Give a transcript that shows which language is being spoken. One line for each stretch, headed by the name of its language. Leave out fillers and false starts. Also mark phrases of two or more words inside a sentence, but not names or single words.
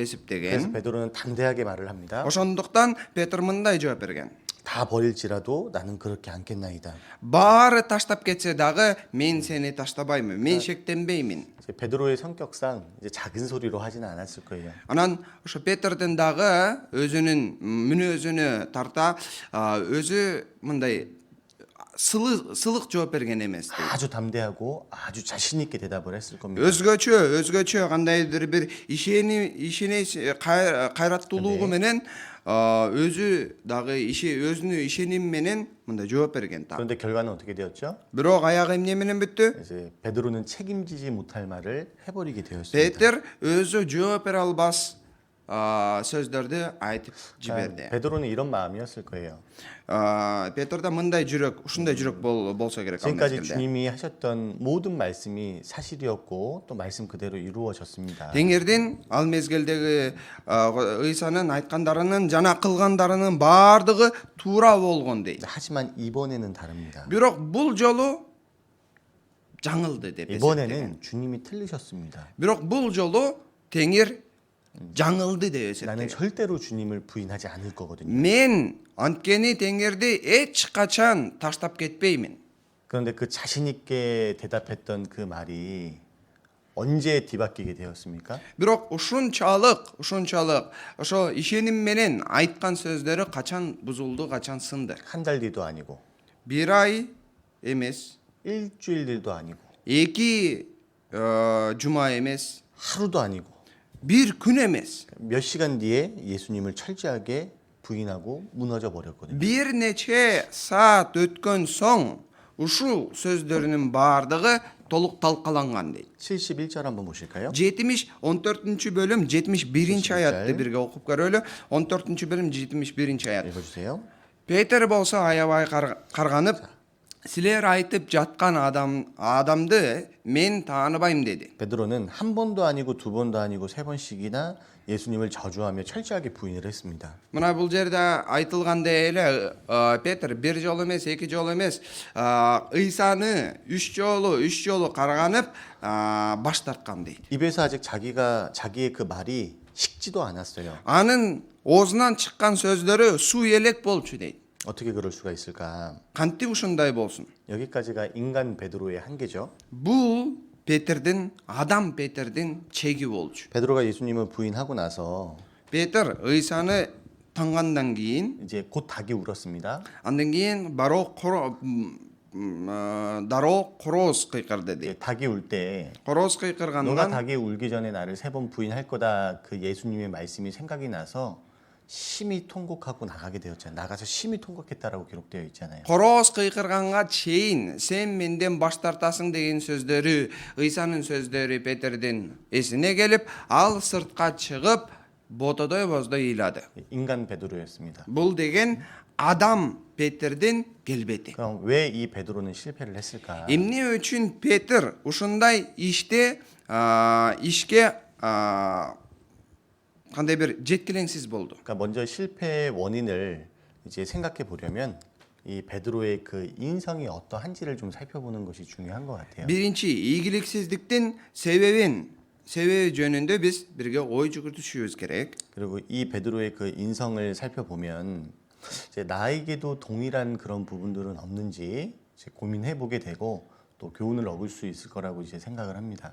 Korean: 그래서
Kyrgyz: эсептеген.
Korean: 베드로는 당대하게 말을 합니다.
Kyrgyz: Ошондуктан Петр мындай жооп берген.
Korean: 다 버릴지라도 나는 그렇게 않겠나이다.
Kyrgyz: Баары таштап кетсе дагы мен сени таштабаймын, мен шектенбеймин.
Korean: 이제 베드로의 성격상 이제 작은 소리로 하지는 않았을 거예요.
Kyrgyz: Анан ошо Петрдин дагы өзүнүн мүнөзүнө тарта өзү мындай сылык жооп берген эмес.
Korean: 아주 담대하고 아주 자신 있게 대답을 했을 겁니다.
Kyrgyz: Өзгөчө кандайдыр бир кайраттуулугу менен өзү дагы өзүнүн ишеними менен мындай жооп берген та.
Korean: 그런데 결과는 어떻게 되었죠?
Kyrgyz: Бирок аягы эмне менен бүттү?
Korean: 이제 베드로는 책임지지 못할 말을 해버리게 되었습니다.
Kyrgyz: Петр өзү жооп бере албас сөздөрдү айтып жиберди.
Korean: 베드로는 이런 마음이었을 거예요.
Kyrgyz: Петрда мындай жүрөк, ушундай жүрөк болсо керек ал
Korean: 지금까지
Kyrgyz: мезгилде.
Korean: 주님이 하셨던 모든 말씀이 사실이었고 또 말씀 그대로 이루어졌습니다.
Kyrgyz: Теңирдин ал мезгилдеги Ыйсанын айткандарынын жана кылгандарынын баардыгы туура болгон дейт.
Korean: 하지만 이번에는 다릅니다.
Kyrgyz: Бирок бул жолу жаңылды деп эсептеген.
Korean: 이번에는 주님이 틀리셨습니다.
Kyrgyz: Бирок бул жолу Теңир жаңылды деп
Korean: 나는
Kyrgyz: эсептеген.
Korean: 절대로 주님을 부인하지 않을 거거든요.
Kyrgyz: Мен анткени Теңирди эч качан таштап кетпеймин.
Korean: 그런데 그 자신 있게 대답했던 그 말이 언제 뒤바뀌게 되었습니까?
Kyrgyz: Бирок ушунчалык ошо ишеним менен айткан сөздөрү качан бузулду, качан сынды.
Korean: 한 달 뒤도 아니고
Kyrgyz: Бир ай эмес,
Korean: 일주일 뒤도 아니고
Kyrgyz: эки жума эмес,
Korean: 하루도 아니고
Kyrgyz: бир күн эмес.
Korean: 몇 시간 뒤에 예수님을 철저하게 부인하고 무너져 버렸거든요.
Kyrgyz: Бир нече саат өткөн соң ушул сөздөрүнүн баардыгы толук талкаланган дейт.
Korean: 71절 한번 보실까요?
Kyrgyz: 14 бөлүм 71 аятты бирге окуп көрөлү. 14 бөлүм 71 аят.
Korean: 읽어주세요.
Kyrgyz: Петер болсо аябай карганып, силер айтып жаткан адамды мен тааныбайм деди.
Korean: 베드로는 한 번도 아니고 두 번도 아니고 세 번씩이나 예수님을 저주하며 철저하게 부인을 했습니다.
Kyrgyz: Мына бул жерде айтылгандай эле Петр бир жолу эмес, эки жолу эмес, Ыйсаны 3 жолу карганып, баш тарткан дейт.
Korean: 입에서 아직 자기의 그 말이 식지도 않았어요.
Kyrgyz: Анын оозунан чыккан сөздөрү суу элек болчу дейт.
Korean: 어떻게 그럴 수가 있을까?
Kyrgyz: Кантип ушундай болсун?
Korean: 여기까지가 인간 베드로의 한계죠.
Kyrgyz: Бул адам Петердин чеги болчу.
Korean: 베드로가 예수님을 부인하고 나서
Kyrgyz: Петр Ыйсаны тангандан кийин,
Korean: 이제 곧 닭이 울었습니다.
Kyrgyz: андан кийин дароо короз кыйкырды
Korean: 이제
Kyrgyz: дейт.
Korean: 닭이 울 때
Kyrgyz: Короз
Korean: 너가
Kyrgyz: кыйкыргандан
Korean: 닭이 울기 전에 나를 3번 부인할 거다 그 예수님의 말씀이 생각이 나서 심히 통곡하고 나가게 되었잖아요. 나가서 심히 통곡했다라고 기록되어 있잖아요.
Kyrgyz: короз кыйкырганга чейин сен менден баш тартасың деген сөздөрү, Ыйсанын сөздөрү Петердин эсине келип, ал сыртка чыгып ботодой боздой ыйлады.
Korean: 인간 베드로였습니다.
Kyrgyz: Бул деген адам Петердин келбети.
Korean: 그럼 왜 이 베드로는 실패를 했을까?
Kyrgyz: Эмне үчүн Петр ушундай ишке кандай бир жеткилеңсиз болду?
Korean: 그러니까 먼저 실패의 원인을 이제 생각해 보려면 이 베드로의 그 인성이 어떠한지를 좀 살펴보는 것이 중요한 것 같아요.
Kyrgyz: Биринчи, ийгиликсиздиктин себеби жөнүндө биз бирге ой жүгүртүшүбүз керек.
Korean: 그리고 이 베드로의 그 인성을 살펴보면 이제 나에게도 동일한 그런 부분들은 없는지 이제 고민해 보게 되고 또 교훈을 얻을 수 있을 거라고 이제 생각을 합니다.